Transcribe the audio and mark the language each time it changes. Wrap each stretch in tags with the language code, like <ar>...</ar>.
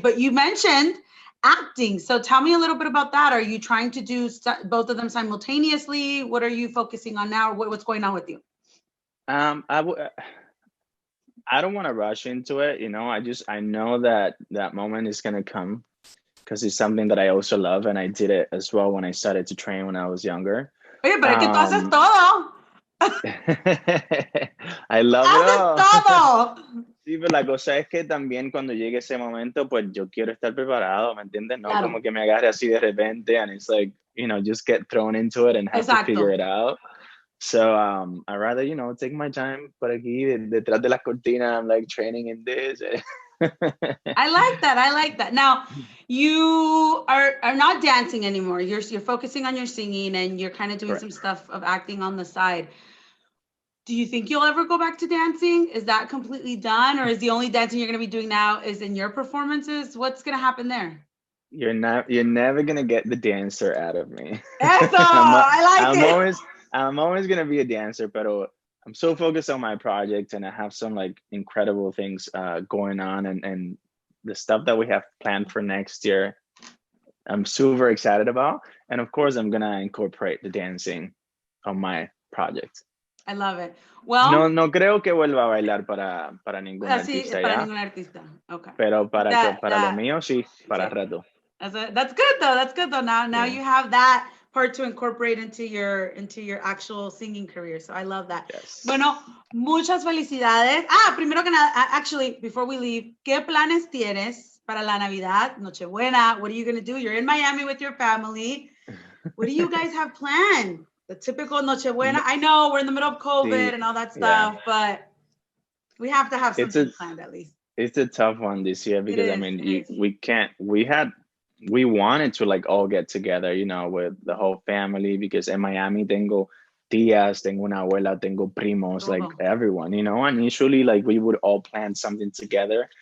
<en>But you mentioned acting. So tell me a little bit about that. Are you trying to do both of them simultaneously? What are you focusing on now? What's going on with you? I don't want to rush into it. I know that moment is going to come because it's something that I also love. And I did it as well when I started to train when I was younger.</en> <es>Oye, pero es que tú haces todo.</es> <en>I love it all.</en> <es>Haces todo. Sí, pero la cosa es que también cuando llegue ese momento, pues yo quiero estar preparado, ¿me entiendes? No como que me agarre así de repente</es> <en>and it's like, just get thrown into it and have to figure it out. So I'd rather, take my time</en> <es>por aquí, detrás de las cortinas,</es> <en>I'm like training in this. I like that. Now, you are not dancing anymore. You're focusing on your singing and you're kind of doing some stuff of acting on the side. Do you think you'll ever go back to dancing? Is that completely done? Or is the only dancing you're going to be doing now is in your performances? What's going to happen there? You're never going to get the dancer out of me. Eso, I like it. I'm always going to be a dancer, but I'm so focused on my project and I have some like incredible things going on and the stuff that we have planned for next year. I'm super excited about. And of course, I'm going to incorporate the dancing on my project. I love it. Well,</en> <es>no creo que vuelva a bailar para ningún artista. Para ningún artista. Okay. Pero para lo mío, sí, para rato.</es> <en>That's good though. Now you have that part to incorporate into your actual singing career. So I love that. Yes.</en> <es>Bueno, muchas felicidades. Primero que nada, actually, before we leave, ¿qué planes tienes para la Navidad, Nochebuena?</es> <en>What are you going to do? You're in Miami with your family. What do you guys have planned? The typical Nochebuena. I know we're in the middle of COVID and all that stuff, but we have to have something planned at least. It's a tough one this year because we wanted to like all get together, with the whole family because in Miami</en> <es>tengo tías, tengo una abuela, tengo primos,</es> <en>like everyone, and usually like we would all plan something together.</en>